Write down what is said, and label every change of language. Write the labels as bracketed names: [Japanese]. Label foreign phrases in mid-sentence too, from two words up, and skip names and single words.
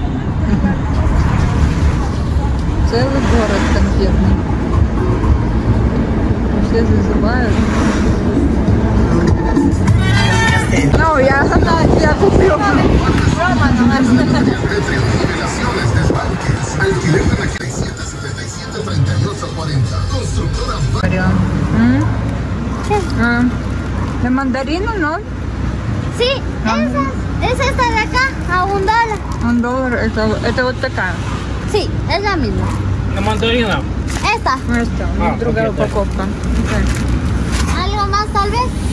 [Russian] Целый город конфетный. Все зазывают. Ну, я куплю. [Spanish] ¿De mandarina, no? Sí, es esta de acá, a $1. $1, [Russian] это вот такая. [Spanish] Sí, es la misma. [Russian] На мандаринах. [Spanish] Esta. [Russian] Это другая упаковка. [Spanish] ¿Algo más tal vez?